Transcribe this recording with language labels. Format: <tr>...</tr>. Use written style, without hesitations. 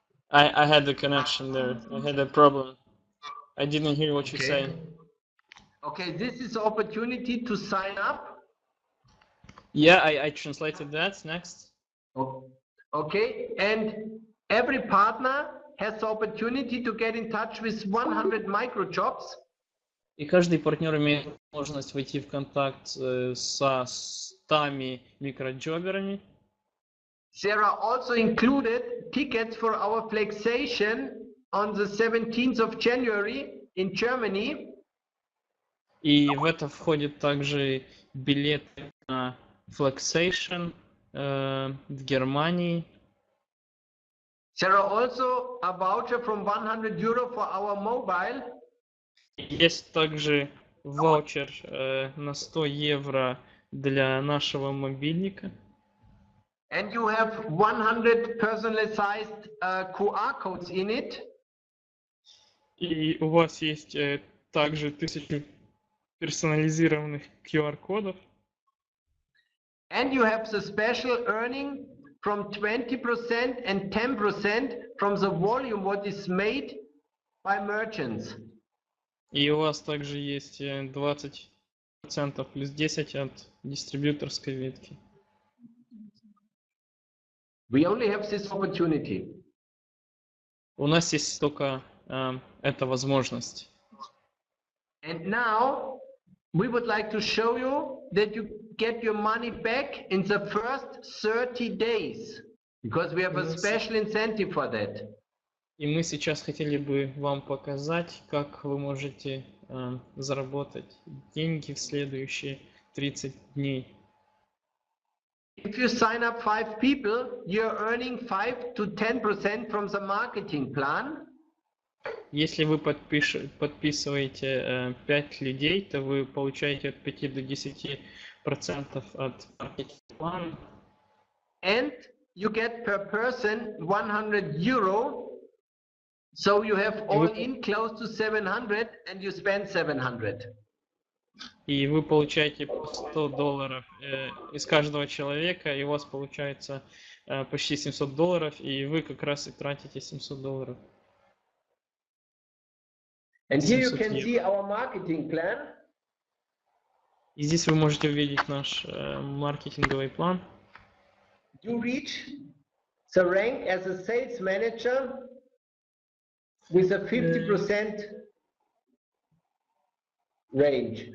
<en>I had a connection there. I had a problem. I didn't hear what you say. Okay, this is the opportunity to sign up. Yeah, I translated that. Next. Okay, and every partner has the opportunity to get in touch with 100 micro jobs.</en> <ru>И каждый партнер имеет возможность войти в контакт со 100 микроджоберами.</ru> <en>There are also included tickets for our flexation on the 17th of January in Germany.</en> <ru>И в это входит также билеты на Flexation в Германии.</ru> <en>There are also a voucher from 100 euro for our mobile.</en> <ru>Есть также ваучер на 100 евро для нашего мобильника.</ru> <en>And you have 100 personalized QR codes in it.</en> <ru>И у вас есть также 1000 персонализированных QR-кодов.</ru> <en>And you have the special earning from 20% and 10% from the volume what is made by merchants.</en> <ru>И у вас также есть 20% плюс 10% от дистрибьюторской ветки.</ru> <en>We only have this opportunity.</en> <ru>У нас есть только эта возможность.</ru> <en>And now we would like to show you that you get your money back in the first 30 days because we have a special incentive for that.</en> <ru>И мы сейчас хотели бы вам показать, как вы можете заработать деньги в следующие 30 дней.</ru> <en>If you sign up 5 people, you're earning 5 to 10% from the marketing plan.</en> <ru>Если вы подписываете 5 людей, то вы получаете от 5 до 10% от маркетинг-плана.</ru> <en>And you get per person 100 euro. So you have all in close to 700 and you spend 700.</en> <ru>И вы получаете по $100 из каждого человека, и у вас получается почти $700, и вы как раз и тратите $700.</ru> <en>And here you can see our marketing plan.</en> <ru>И здесь вы можете увидеть наш маркетинговый план.</ru> <en>You reach the rank as a sales manager with a 50% range.</en>